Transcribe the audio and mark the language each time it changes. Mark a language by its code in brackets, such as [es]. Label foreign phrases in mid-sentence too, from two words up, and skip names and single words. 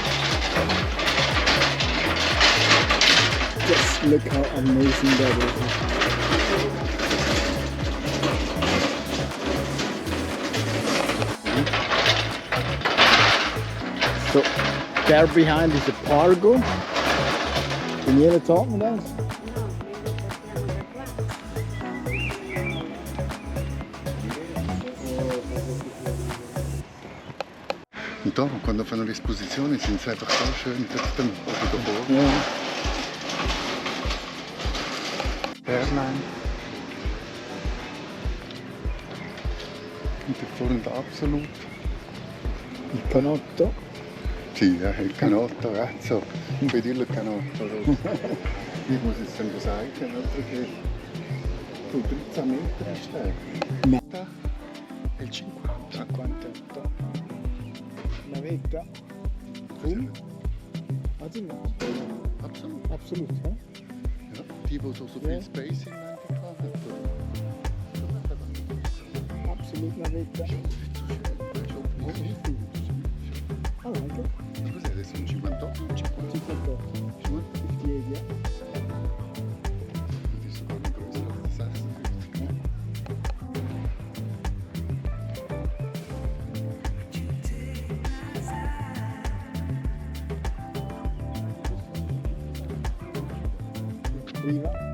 [en] Just look how amazing that is. So there behind is a cargo. Daniele taught me that. [de] Und da, [it] quando fanno l'esposizione, [de] sind sie einfach so schön trotzdem davor. Ja. Airline. Und da vorne absolut. [it] Il canotto. Sì, il canotto, razzo. Puoi dirlo il canotto. [de] Ich muss jetzt dann was sagen, [it] altro che tu 13 metri stärker. No. E il 50. 58. Navetta. [en] Full. [de] Also no. Absolut. Absolut, ja? Ja, die, die so viel Ja. Space in einfach haben. Absolut Navetta. [en] I like it. [it] Cos'è adesso? Un 58? Un 50? 58. 58, [en] yeah. [de] Das ist sogar ein größerer als 56. [it] Prima.